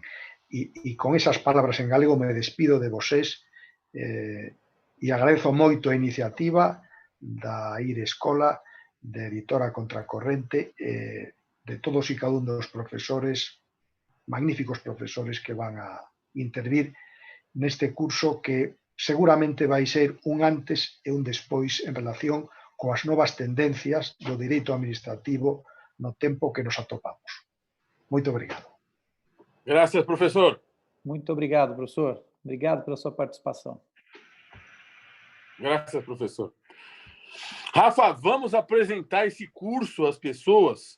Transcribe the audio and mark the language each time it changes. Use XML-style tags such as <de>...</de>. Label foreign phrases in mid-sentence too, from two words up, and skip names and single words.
<gl>E con esas palabras en galego me despido de vosés e agradezo moito a iniciativa da IR Escola de Editora Contracorrente,</gl> <es>de todos y cada uno de los profesores, magníficos profesores que van a</es> <gl>intervir neste curso que seguramente vai ser un antes e un despois en relación coas novas tendencias do direito administrativo no tempo que nos atopamos.</gl> <pt>Muito obrigado. Graças, professor. Muito obrigado, professor. Obrigado pela sua participação. Graças, professor. Rafa, vamos apresentar esse curso às pessoas?</pt>